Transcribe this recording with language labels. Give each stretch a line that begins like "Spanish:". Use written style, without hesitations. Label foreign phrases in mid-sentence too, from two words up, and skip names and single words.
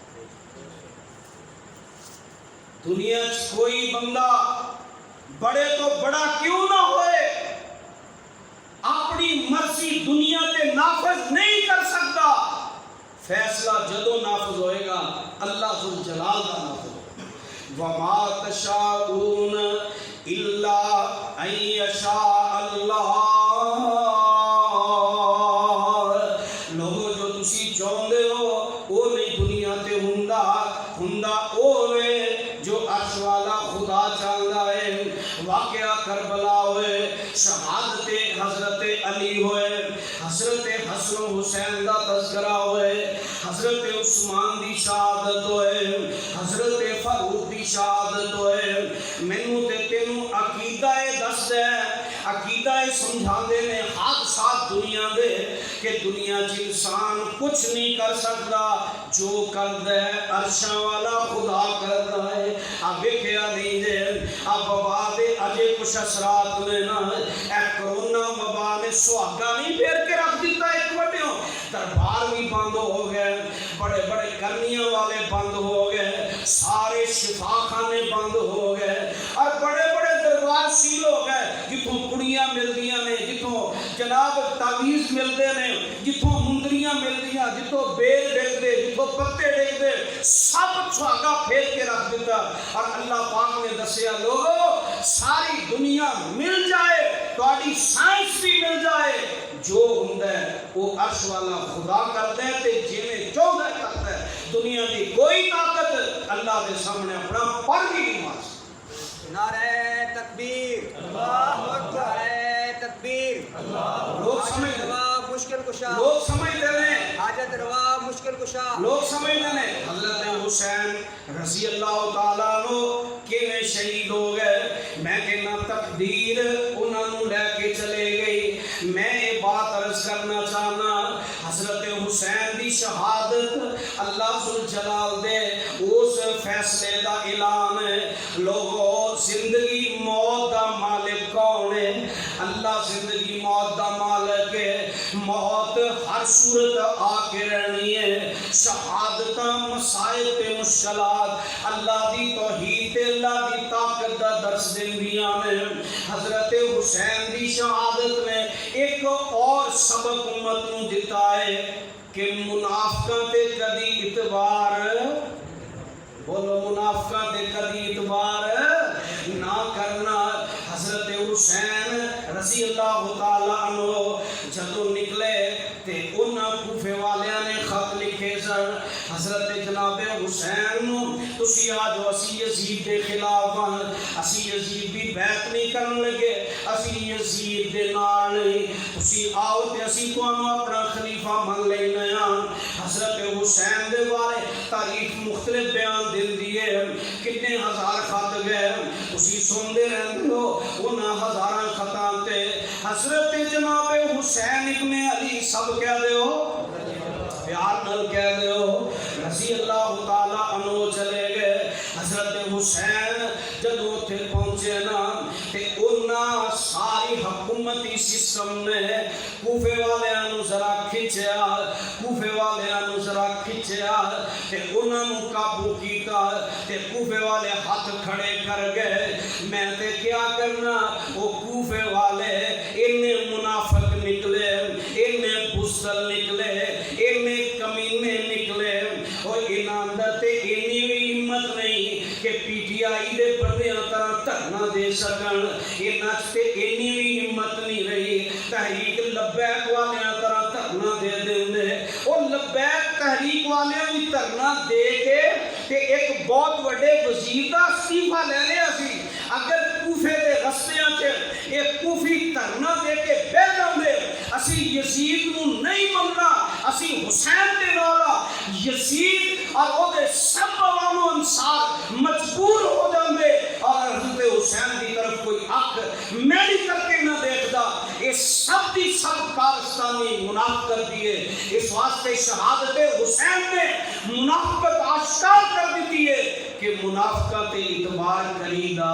Punjabi: دنیا کوئی بندہ بڑے تو بڑا کیوں نہ ہوئے اپنی مرضی دنیا تے نافذ نہیں کر سکتا فیصلہ جدو نافذ ہوئے گا اللہ ذو جلال کا نافذ ہوگا
Arabic: وَمَا تَشَاءُونَ إِلَّا أَن يَشَاءَ اللَّهُ
Punjabi: لوگو جو تسی چاہندے ہو وہ نہیں دنیا تے ہوندا اوے جو عرش والا خدا چاہتا ہے واقعہ کربلا ہوئے شہادت حضرت علی ہوئے حضرت حسن و حسین دا تذکرہ ہوئے حضرت عثمان دی شہادت ہوئے حضرت فاروق دی شہادت ہوئے مینوں تے تینوں عقیدہ دس دے عقیدہ سمجھا دے نے حادثات دنیا دے کہ دنیا چ انسان کچھ نہیں کر سکتا جو کردا ہے عرشاں والا خدا کردا ہے اب ویکھیا نہیں دے اب وبا دے اجے کچھ اثرات نے نا اے کرونا وبا نے سہاگا نہیں پھیر کے رکھ دیتا ایک وٹیوں دربار بھی بند ہو گئے بڑے بڑے کرنیاں والے بند ہو گئے سارے شفا خانے بند ہو گئے اور بڑے بڑے دربار سیل ہو گئے جتوں کڑیاں ملدیاں نے جتوں جناب تعویذ ملتے نے جتوں مندریاں ملدیاں جتوں بیل ڈگدے جتوں پتے ڈگدے سب سہاگا پھیر کے رکھ دیتا اور اللہ پاک نے دسیا لوگو ساری دنیا مل جائے تہاڈی سائنس بھی مل جائے جو ہوندا ہے وہ عرش والا خدا کردا ہے تے جویں چاہندا ہے کردا ہے دنیا دی کوئی طاقت اللہ دے سامنے اپنا پر بھی نہیں مار سکتی
Urdu: نعرہ تکبیر
Arabic: اللہ اکبر
Urdu: نعرہ تکبیر اللہ لوگ سمجھتے ہیں مشکل کشا لوگ سمجھتے ہیں حاجت روا مشکل کشا لوگ سمجھتے ہیں
Punjabi: حضرت حسین
Arabic: رضی اللہ تعالیٰ عنہ
Punjabi: کیویں شہید ہو گئے میں کہنا تقدیر انہاں نوں لے کے چلے گئی میں یہ بات عرض کرنا چاہنا حضرت حسین دی شہادت اللہ ذو جلال دے اس فیصلے دا اعلان ہے لوگوں زندگی موت دا مالک کون ہے اللہ زندگی موت دا مالک ہے موت ہر صورت آ کے رہنی ہے شہادت مسائل تے مشکلات اللہ دی توحید اللہ دی طاقت دا درس دیندیاں نے حضرت حسین دی شہادت نے ایک اور سبق امت نوں دیتا ہے کہ منافقاں تے کدی اعتبار بولو منافقاں تے کدی اعتبار نہ کرنا حضرت حسین
Arabic: رضی اللہ تعالیٰ عنہ
Punjabi: جدو نکلے تے انہاں کوفے والیاں نے خط لکھے سن حضرت جناب حسین نو تسی آج اسی یزید دے خلاف اسی یزید دی بیعت نہیں کرن لگے اسی یزید دے نال نہیں تسی آؤ تے اسی تانوں اپنا خلیفہ من لینے ہاں حضرت حسین دے بارے تاریخ مختلف بیان دین دیے کتنے ہزار خط گئے تسی سندے رہندے ہو انہاں ہزاراں خطاں تے حضرت جناب حسین ابن علی سب کہہ دے ہو پیار نال کہہ دے ہو
Arabic: رضی اللہ تعالیٰ عنہ
Punjabi: چلے گئے حضرت حسین جدو تھے پہنچے نا تے انہاں ساری حکومتی سسٹم نے کوفے والیاں نو ذرا کھچیا کوفے والیاں نو ذرا کھچیا تے انہاں نو قابو کیتا تے کوفے والے ہاتھ کھڑے کر گئے میں تے کیا کرنا وہ کوفے والے انہیں منافق نکلے انہیں بزدل نکلے انہیں کمینے نکلے اور انہاں تے اینی بھی ہمت نہیں کہ پی ٹی آئی دے بندیاں طرح دھرنا دے سکن انہاں تے اینی بھی ہمت نہیں رہی تحریک لبیک والیاں طرح دھرنا دے دے اور لبیک تحریک والیاں بھی دھرنا دے کے کہ ایک بہت بڑے وزیر دا استعفیٰ لے لیا سی اگر کوفے دے رستیاں چ ایک کوفی دھرنا دے کے بہ جاندے اسی یزید نو نہیں مننا اسی حسین دے والا یزید اور او دے سب عوام و انصار مجبور ہو جاندے اور حضرت حسین دی طرف کوئی حق میری کر کے نہ دیکھدا یہ سب دی سب کارستانی منافقت دی ہے. اس واسطے شہادت حسین نے منافقت آشکار کر دیتی ہے کہ منافقت اعتبار کریدا.